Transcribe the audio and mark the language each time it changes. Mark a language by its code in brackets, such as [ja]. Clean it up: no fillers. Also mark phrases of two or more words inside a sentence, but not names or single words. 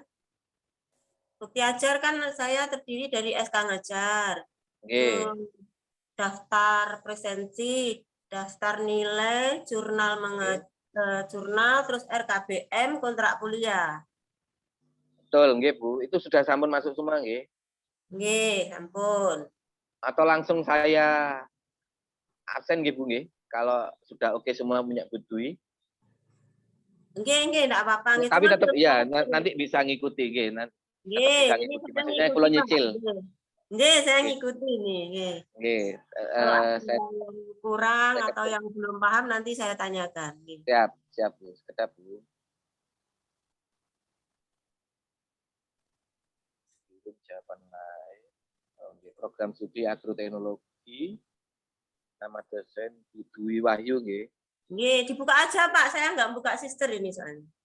[id] Bukti ajar kan saya terdiri dari SK ngajar, daftar presensi, daftar nilai, jurnal mengajar, jurnal, terus RKBM, kontrak kuliah. Betul, nggih Bu. Itu sudah sampun masuk semua nggih. [jv] Nggih, ampun. [id] Atau langsung saya absen nggih Bu nggih. Kalau sudah oke semua punya Bu Dwi. Nggih, enggak apa-apa nggih. Tapi Cuman tetap belum ya pasti. nanti bisa ngikuti nggih. Tetap Nggih, bisa ini ngikuti. saya Maksudnya ngikuti, kalau Pak. nyicil. Nggih, saya Nggih. ngikuti nih, nggih. Nggih. Kalau ada Saya yang kurang saya atau yang belum paham nanti saya tanyakan. Nggih. siap Bu. Sekedap Bu. Itu jawaban lain. Oke. Program studi agroteknologi. Nama dosen Bu Dwi Wahyu nggih. Nggih, dibuka aja Pak. Saya nggak buka sister ini soalnya.